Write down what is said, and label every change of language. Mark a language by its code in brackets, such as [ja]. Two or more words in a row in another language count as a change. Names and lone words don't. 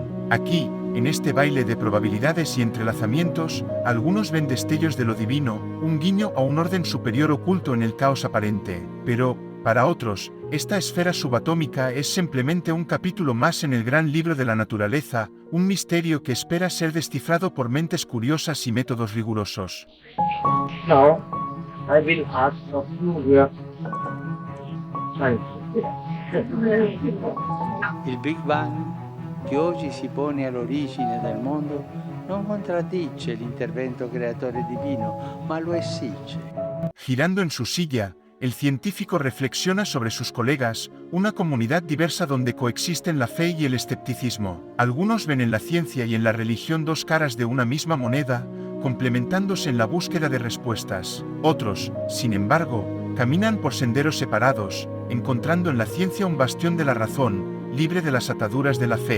[es] Aquí, en este baile de probabilidades y entrelazamientos, algunos ven destellos de lo divino, un guiño a un orden superior oculto en el caos aparente. Pero, para otros, esta esfera subatómica es simplemente un capítulo más en el gran libro de la naturaleza, un misterio que espera ser descifrado por mentes curiosas y métodos rigurosos. [en] Now, I will ask of you your science. [it] Il Big Bang, che oggi si pone all'origine del mondo, non contraddice l'intervento creatore divino, ma lo esige. [es] Girando en su silla, el científico reflexiona sobre sus colegas, una comunidad diversa donde coexisten la fe y el escepticismo. Algunos ven en la ciencia y en la religión dos caras de una misma moneda, complementándose en la búsqueda de respuestas. Otros, sin embargo, caminan por senderos separados, encontrando en la ciencia un bastión de la razón, libre de las ataduras de la fe.